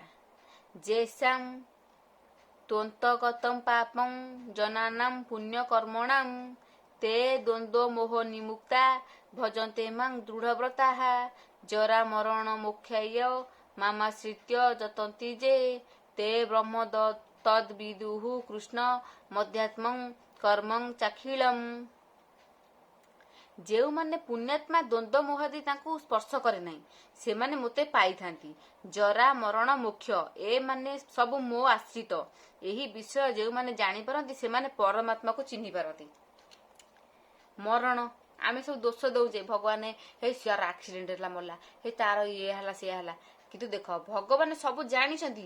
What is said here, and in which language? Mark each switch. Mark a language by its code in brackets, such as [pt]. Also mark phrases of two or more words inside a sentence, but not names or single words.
[sa] जेषां त्वन्तगतं पापं जनानां पुण्यकर्मणां ते द्वन्द्व मोह निमुक्ता भजन्ते मां दृढव्रताः जरा मरण मोक्षाय मामाश्रित्य जतन्ति जे ते ब्रह्म तद्विदुः कृष्ण मध्यात्मं कर्मं चाखिलम्। [or] ଯେଉଁମାନେ ପୁଣ୍ୟାତ୍ମା ଦ୍ୱନ୍ଦ୍ୱ ମୋହାଦି ତାଙ୍କୁ ସ୍ପର୍ଶ କରେ ନାହିଁ ସେମାନେ ମୋତେ ପାଇଥାନ୍ତି। ଜରା ମରଣ ମୋକ୍ଷ ଏମାନେ ସବୁ ମୋ ଆଶ୍ରିତ। ଏହି ବିଷୟ ଯେଉଁମାନେ ଜାଣିପାରନ୍ତି ସେମାନେ ପରମାତ୍ମାକୁ ଚିହ୍ନି ପାରନ୍ତି। ମରଣ ଆମେ ସବୁ ଦୋଷ ଦଉଛେ ଭଗବାନ ହେଇ ସିଆର ଆକ୍ସିଡେଣ୍ଟ ହେଲା ମଲା, ହେଇ ତାର ଇଏ ହେଲା ସିଏ ହେଲା, କିନ୍ତୁ ଦେଖ ଭଗବାନ ସବୁ ଜାଣିଛନ୍ତି।